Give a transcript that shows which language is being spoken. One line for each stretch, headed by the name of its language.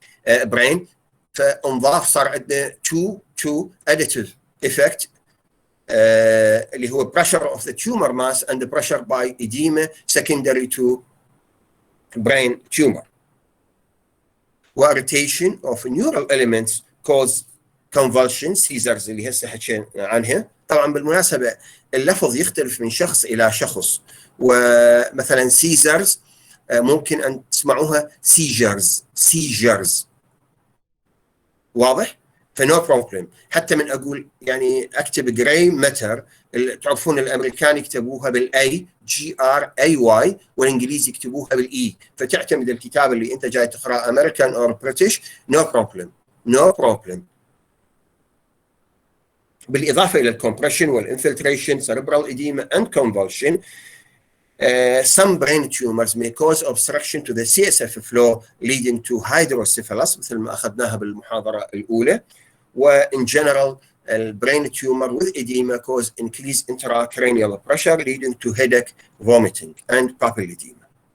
English: brain،
Arabic: فانضاف صار عندنا
English: two additive effect اللي هو pressure of the tumor mass and the pressure by edema secondary to brain tumor. Irritation of neural elements cause convulsion seizures
Arabic: اللي هسه حكينا عنها. طبعا بالمناسبة اللفظ يختلف من شخص إلى شخص، ومثلا seizures ممكن أن تسمعوها seizures واضح؟ فنو بروبلم. حتى من أقول يعني أكتب جراي ماتر، تعرفون الأمريكان يكتبوها بالأي GRAY والإنجليز يكتبوها بالإي، فتعتمد الكتاب اللي أنت جاي تقرأ أمريكان أو بريتش، نو بروبلم. بالإضافة إلى الكومبريشن والإنفلتريشن
English: cerebral edema and convulsion. Some brain tumors may cause obstruction to the CSF flow leading to hydrocephalus
Arabic: مثل ما أخذناها بالمحاضرة الأولى.
English: وإن general brain tumor with edema cause increased intracranial pressure leading to headache, vomiting and papilledema.